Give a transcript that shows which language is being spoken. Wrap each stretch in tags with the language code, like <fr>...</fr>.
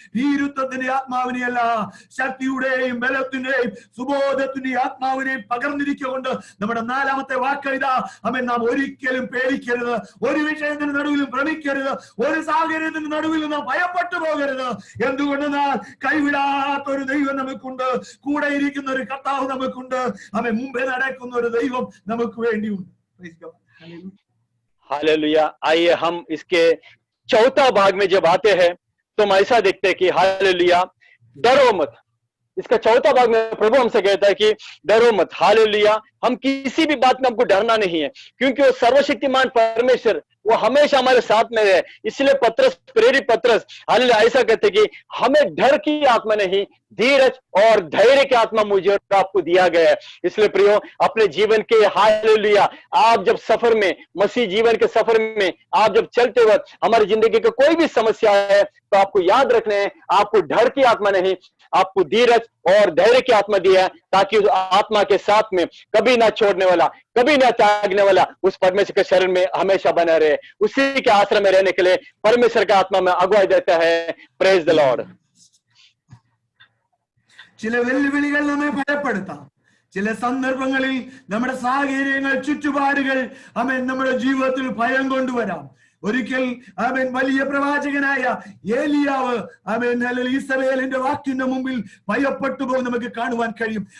<ml>ഭീരുത്വത്തിന്റെ ആത്മാവിനെയല്ല, ശക്തിയുടെയും ബലത്തിന്റെയും സുബോധത്തിന്റെയും ആത്മാവിനെയും പകർന്നിരിക്കൊണ്ട് നമ്മുടെ നാലാമത്തെ വാക്ക് ഇതാ, അവൻ നാം ഒരിക്കലും പേടിക്കരുത്, ഒരു വിഷയത്തിന് നടുവിലും ഭ്രമിക്കരുത്, ഒരു സാഹചര്യത്തിന് നടുവിലും നാം ഭയപ്പെട്ടു പോകരുത്. എന്തുകൊണ്ടെന്നാൽ കൈവിടാത്ത ഒരു ദൈവം നമുക്കുണ്ട്, കൂടെ ഇരിക്കുന്ന ഒരു കർത്താവ് നമുക്കുണ്ട്, അവൻ മുമ്പേ നടക്കുന്ന ഒരു ദൈവം നമുക്ക് വേണ്ടിയുണ്ട്.</ml> <hi>हालेलुया। आइए हम इसके चौथा भाग में जब आते हैं तो हम ऐसा देखते हैं कि हालेलुया, डरो मत। इसका चौथा भाग में प्रभु हमसे कहता है कि डरो मत। हालेलुया, हम किसी भी बात में हमको डरना नहीं है, क्योंकि वो सर्वशक्तिमान परमेश्वर वो हमेशा हमारे साथ में है। इसलिए पतरस, प्रेरित पतरस हालेलुया ऐसा कहते कि हमें डर की आत्मा नहीं, धीरज और धैर्य की आत्मा मुझे और आपको दिया गया है। इसलिए प्रियो, अपने जीवन के हालेलुया आप जब सफर में, मसीह जीवन के सफर में आप जब चलते वक्त हमारी जिंदगी का कोई भी समस्या है तो आपको याद रखना है, आपको डर की आत्मा नहीं, आपको धीरज और धैर्य की आत्मा दिया है, ताकि उस आत्मा के साथ में कभी ना छोड़ने वाला, कभी ना त्यागने वाला उस परमेश्वर के शरण में हमेशा बना रहे। उसी के आश्रय में रहने के लिए परमेश्वर का आत्मा में अगुवाई देता है।</hi> <en>Praise the lord.</en> <ml>ചില വെല്ലുവിളികൾ നമ്മെ ഭയപ്പെടുത്താം, ചില സന്ദർഭങ്ങളിൽ നമ്മുടെ സാഹചര്യങ്ങൾ, ചുറ്റുപാടുകൾ അവൻ നമ്മുടെ ജീവിതത്തിൽ ഭയം കൊണ്ടുവരാം. ഒരിക്കൽ ആമേൻ വലിയ പ്രവാചകനായ ഏലിയാവ് ആമേൻ ഈസബേലിന്റെ വാക്കിന്റെ മുമ്പിൽ ഭയപ്പെട്ടു പോകും നമുക്ക് കാണുവാൻ കഴിയും.</ml>